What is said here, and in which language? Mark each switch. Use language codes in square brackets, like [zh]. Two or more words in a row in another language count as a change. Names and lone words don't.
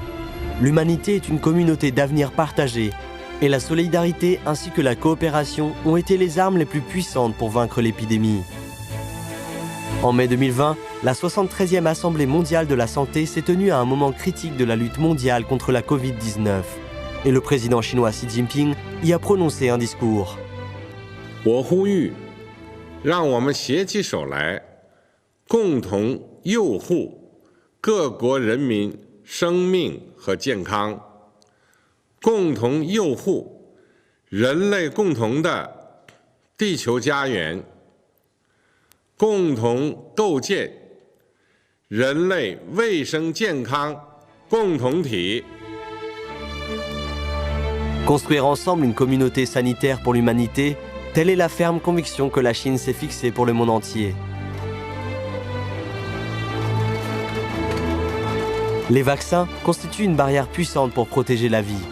[fr] L'humanité est une communauté d'avenir partagé et la solidarité ainsi que la coopération ont été les armes les plus puissantes pour vaincre l'épidémie. En mai 2020, la 73e Assemblée mondiale de la santé s'est tenue à un moment critique de la lutte mondiale contre la Covid-19 et le président chinois Xi Jinping y a prononcé un discours. [zh] 我呼吁，让我们携起手来，共同佑护各国人民生命和健康，共同佑护人类共同的地球家园，共同构建人类卫生健康共同体。 [fr] Construire ensemble une communauté sanitaire pour l'humanité, telle est la ferme conviction que la Chine s'est fixée pour le monde entier. Les vaccins constituent une barrière puissante pour protéger la vie.